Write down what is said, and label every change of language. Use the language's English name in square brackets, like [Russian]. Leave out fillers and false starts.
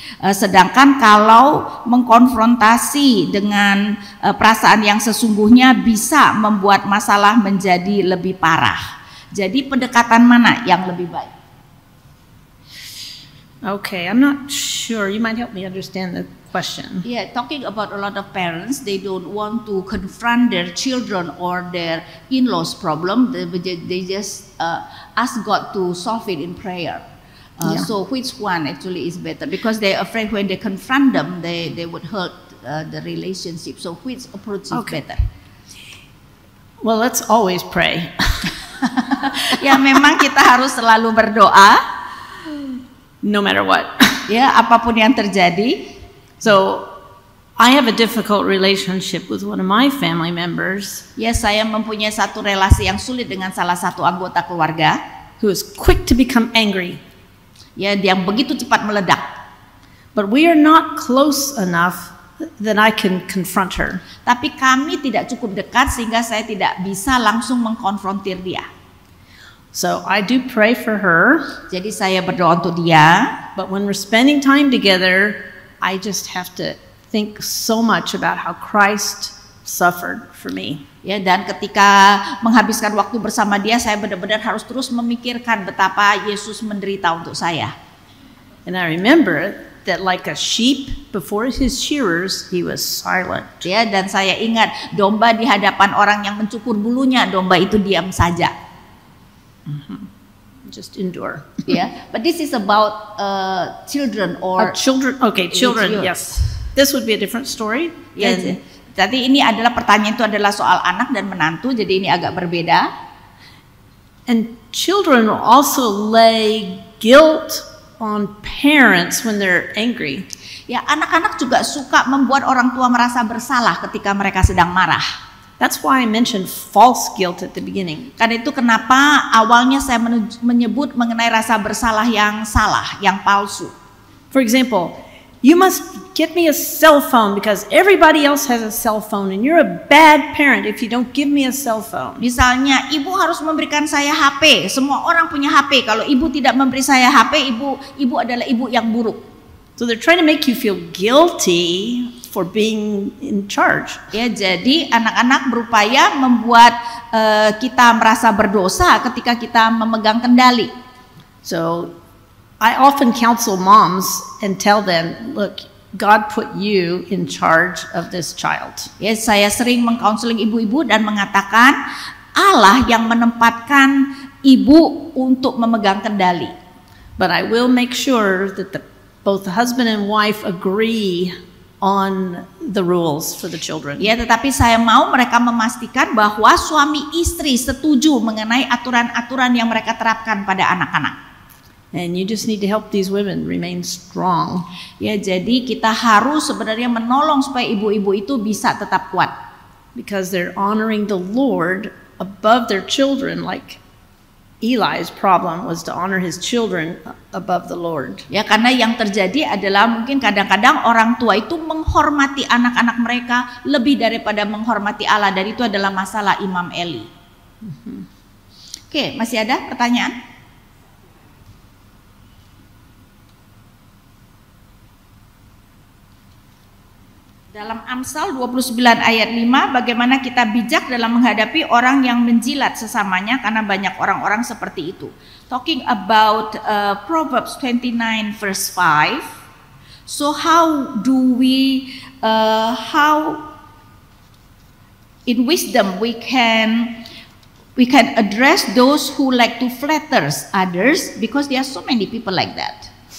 [Indonesian] Sedangkan kalau mengkonfrontasi dengan perasaan yang sesungguhnya bisa membuat masalah menjadi lebih parah. Jadi pendekatan mana yang lebih baik? [English] Okay, I'm not sure. You might help me understand the question. Yeah, talking about a lot of parents, they don't want to confront their children or their in-laws problem. They just ask God to solve it in prayer. So which one actually is better? Because they're afraid when they confront them, they would hurt the relationship. So which approach is better? Well, let's always pray. [Indonesian] Ya, memang kita harus selalu berdoa. [English] No matter what. [Indonesian] Ya, apapun yang terjadi. [English] So, I have a difficult relationship with one of my family members. [Indonesian] Ya, saya mempunyai satu relasi yang sulit dengan salah satu anggota keluarga. [English] Who is quick to become angry. [Indonesian] Ya, yang begitu cepat meledak. [English] But we are not close enough that I can confront her. [Indonesian] Tapi kami tidak cukup dekat sehingga saya tidak bisa langsung mengkonfrontir dia. [English] So I do pray for her, [Indonesian] Jadi saya berdoa untuk dia. [English] but when we're spending time together, I just have to think so much about how Christ suffered for me. [Indonesian] Ya, dan ketika menghabiskan waktu bersama dia, saya benar-benar harus terus memikirkan betapa Yesus menderita untuk saya. [English] And I remember that like a sheep before his shearers, he was silent. [Indonesian] Ya, dan saya ingat domba di hadapan orang yang mencukur bulunya, domba itu diam saja. [English] Just endure. Ya, but this is about children or Children, okay, children, children. yes. This would be a different story. [Indonesian] ya, [English] than- [Indonesian] jadi ini adalah pertanyaan itu adalah soal anak dan menantu, jadi ini agak berbeda. [English] And children also lay guilt on parents when they're angry. [Indonesian] Ya, anak-anak juga suka membuat orang tua merasa bersalah ketika mereka sedang marah. [English] That's why I mentioned false guilt at the beginning. [Indonesian] Karena itu kenapa awalnya saya menyebut mengenai rasa bersalah yang salah, yang palsu. [English] For example, you must get me a cell phone because everybody else has a cell phone and you're a bad parent if you don't give me a cell phone. [Indonesian] Misalnya, ibu harus memberikan saya HP. Semua orang punya HP. Kalau ibu tidak memberi saya HP, ibu adalah ibu yang buruk. [English] So they're trying to make you feel guilty for being in charge. [Indonesian] Ya, jadi anak-anak berupaya membuat kita merasa berdosa ketika kita memegang kendali. [English] So I often counsel moms and tell them, look, God put you in charge of this child. [Indonesian] Ya, saya sering mengcounseling ibu-ibu dan mengatakan Allah yang menempatkan ibu untuk memegang kendali. [English] But I will make sure that both the husband and wife agree on the rules for the children. [Indonesian] Ya, tetapi saya mau mereka memastikan bahwa suami istri setuju mengenai aturan-aturan yang mereka terapkan pada anak-anak. [English] And you just need to help these women remain strong. [Indonesian] Ya, jadi kita harus sebenarnya menolong supaya ibu-ibu itu bisa tetap kuat. [English] Because they're honoring the Lord above their children, like Eli's problem was to honor his children above the Lord. [Indonesian] Ya, karena yang terjadi adalah mungkin kadang-kadang orang tua itu menghormati anak-anak mereka lebih daripada menghormati Allah, dan itu adalah masalah Imam Eli. Oke, masih ada pertanyaan? Dalam Amsal 29 ayat 5, bagaimana kita bijak dalam menghadapi orang yang menjilat sesamanya, karena banyak orang-orang seperti itu. [English] Talking about Proverbs 29 verse 5. So how do we, how in wisdom we can address those who like to flatter others, because there are so many people like that.